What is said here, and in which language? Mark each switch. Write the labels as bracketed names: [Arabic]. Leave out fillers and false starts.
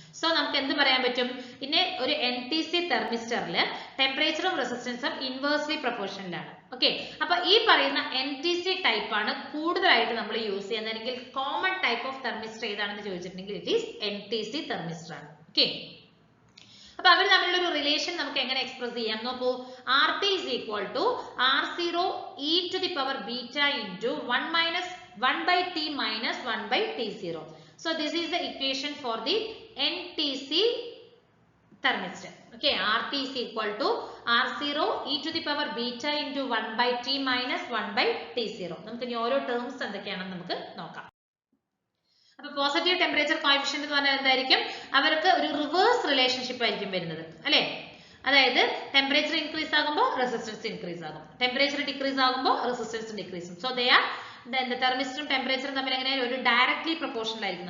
[Malayalam] So നമുക്ക് എന്ത് പറയാൻ പറ്റും? പിന്നെ ഒരു NTC തെർമിസ്റ്ററിൽ ടെമ്പറേച്ചറും റെസിസ്റ്റൻസും ഇൻവേഴ്സ്ലി പ്രൊപ്പോർഷണൽ ആണ്. ഓക്കെ, അപ്പൊ ഈ പറയുന്ന NTC ടൈപ്പ് ആണ് കൂടുതലായിട്ട് നമ്മൾ യൂസ് ചെയ്യുന്നത്. അല്ലെങ്കിൽ കോമൺ ടൈപ്പ് ഓഫ് തെർമിസ്റ്റർ ഏതാണെന്ന് ചോദിച്ചിട്ടുണ്ടെങ്കിൽ ഇറ്റ് ഈസ് NTC തെർമിസ്റ്റർ ആണ്. ഓക്കെ, അപ്പൊ അവർ തമ്മിലുള്ള ഒരു റിലേഷൻ നമുക്ക് എങ്ങനെ എക്സ്പ്രസ് ചെയ്യാം നോക്കൂ. [English] RT is equal to R0 e to the power beta into 1 by T minus 1 by T0. So this is the equation for the NTC thermistor. Okay, RT is equal to R0 e to the power beta into 1 by T minus 1 by T0. [Malayalam] നമുക്ക് ഇനി ഓരോ terms എന്തൊക്കെയാണെന്ന് നമുക്ക് നോക്കാം. അപ്പൊ positive temperature coefficient എന്ന് പറഞ്ഞാൽ എന്തായിരിക്കും? അവർക്ക് ഒരു റിവേഴ്സ് റിലേഷൻഷിപ്പ് ആയിരിക്കും വരുന്നത് അല്ലെ. അതായത് ടെമ്പറേച്ചർ ഇൻക്രീസ് ആകുമ്പോൾ റെസിസ്റ്റൻസ് ഇൻക്രീസ് ആകും, ടെമ്പറേച്ചർ ഡിക്രീസ് ആകുമ്പോൾ റെസിസ്റ്റൻസ് ഡിക്രീസും. [English] so they are [Malayalam] തെർമിസ്റ്ററും ടെമ്പറേച്ചറും തമ്മിൽ എങ്ങനെ ഒരു ഡയറക്ട്ലി പ്രൊപ്പോർഷണൽ ആയിരിക്കും.